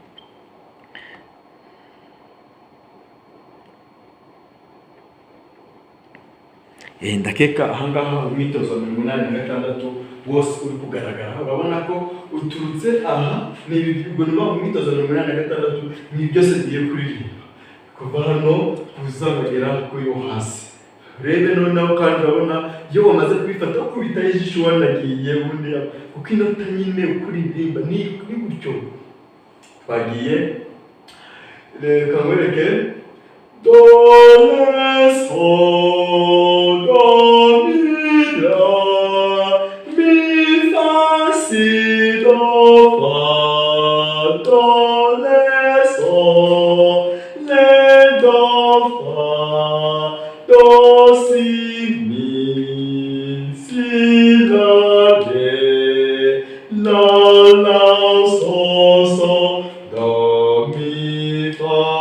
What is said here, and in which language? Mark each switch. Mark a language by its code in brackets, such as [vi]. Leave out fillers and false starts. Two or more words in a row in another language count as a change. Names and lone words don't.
[rw] Ndakeka ahangaha umwitozo wa 86 wose uri kugaragara, urabona ko uturutse aha ni ibigwa niba umwitozo wa 86 ni byose bigiye kuririmba kuva hano kuzagera kuri yo hasi. Rebe noneho kandi urabona iyo wamaze kubifata kubita ijisho wanagiye ubundi kuko inota nyine ukuririmba ni gutyo. Twagiye reka nkwereke do la so do mi la mi fa si do fa do le so le do fa do si mi si la de la la so so do mi fa